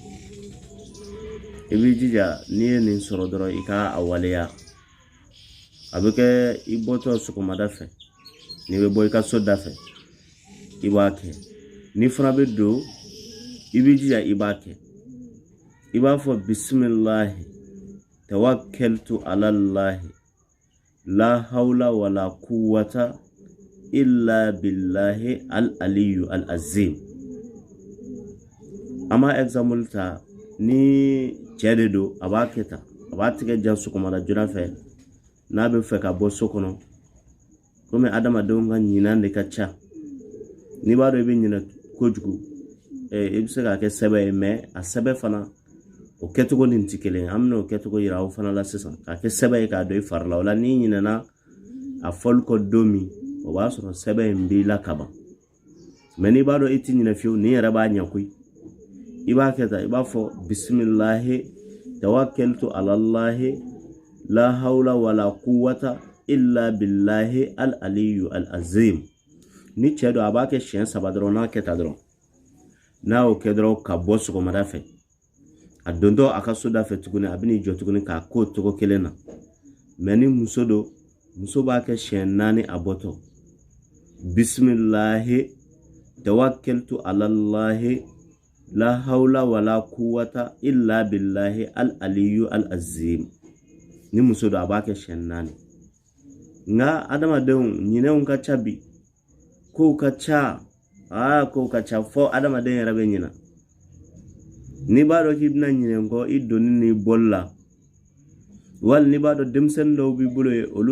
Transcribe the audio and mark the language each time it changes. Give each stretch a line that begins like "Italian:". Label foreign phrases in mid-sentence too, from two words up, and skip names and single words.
Bambara: i b'i jija n'i ye nin sɔrɔ dɔrɔn i ka a waleya a bɛ kɛ i bɔtɔ sɔgɔmada fɛ n'i bɛ bɔ i ka so da fɛ i b'a kɛ n'i fana bɛ don i b'i jija i b'a kɛ i b'a fɔ
Arabic: بسم الله توكلت على الله لا حول ولا قوة إلا بالله العلي العظيم
Bambara: ama example ta ni cɛ de don a b'a kɛ tan a b'a tigɛ jan sɔgɔmada joona fɛ n'a bɛ fɛ ka bɔ so kɔnɔ komi adamadenw ka ɲinan de ka ca n'i b'a dɔn i bɛ ɲinɛ kojugu i bɛ se k'a kɛ sɛbɛ ye mɛ a sɛbɛ fana o kɛcogo nin tɛ kelen an bɛna o kɛcogo yira aw fana la sisan k'a kɛ sɛbɛ ye k'a dɔn i fari la o la n'i ɲinɛna a fɔli kɔ don min o b'a sɔrɔ sɛbɛ in b'i la kaban mɛ n'i b'a dɔn i tɛ ɲinɛ fiyewu nin yɛrɛ b'a ɲɛ koyi i b'a kɛ tan i b'a fɔ
Arabic: بسم الله توكلت على الله لا حول ولا قوة إلا بالله العلي العظيم
Bambara: ni cɛ don a b'a kɛ siɲɛ 3 dɔrɔn n'a kɛ ta dɔrɔn n'a y'o kɛ dɔrɔn ka bɔ sɔgɔmada fɛ a dontɔ a ka so da fɛ tuguni a bɛn'i jɔ tuguni k'a k'o cogo kelen na mɛ ni muso don muso b'a kɛ siɲɛ 4 a bɔtɔ
Arabic: بسم الله توكلت على الله لا حول ولا قوة إلا بالله العلي العظيم
Bambara: ni muso don a b'a kɛ siɲɛ 4 nka adamadenw ɲinɛnw ka ca bi kow ka ca fɔ adamaden yɛrɛ bɛ ɲina n'i b'a dɔn k'i bɛna ɲinɛ kɔ i donni ni bɔli la wali n'i b'a dɔn denmisɛnnin dɔw b'i bolo ye olu